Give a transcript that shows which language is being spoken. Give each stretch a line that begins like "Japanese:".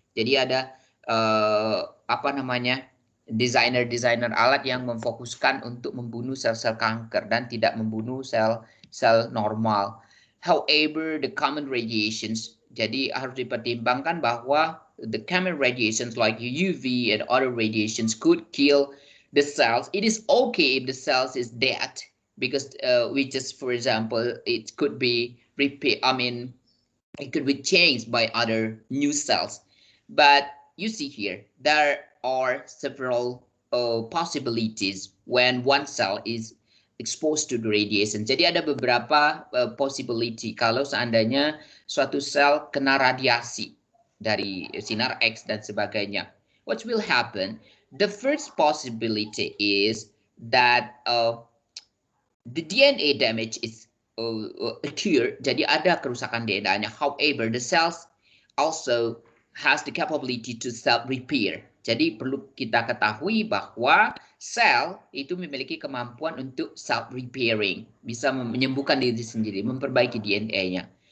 Indonesian: Jadi ada apa namanya, desainer alat yang memfokuskan untuk membunuh sel-sel kanker dan tidak membunuh sel normal.
English: However, the common radiations,
Indonesian: jadi harus dipertimbangkan bahwa
English: the common radiations like UV and other radiations could kill the cells. It is okay if the cells is dead because we just, for example, it could be it could be changed by other new cells. But you see here, there are several possibilities when one cell is exposed to the radiation.
Indonesian: Jadi ada beberapa possibility kalau seandainya suatu sel kena radiasi dari sinar X dan sebagainya.
English: What will happen? The first possibility is that the DNA damage is occur.
Indonesian: Jadi ada kerusakan DNA-nya.
English: However, the cells also has the capability to self-repair.
Indonesian: Jadi perlu kita ketahui bahwa sel itu memiliki kemampuan untuk self-repairing, bisa menyembuhkan diri sendiri, memperbaiki DNA-nya.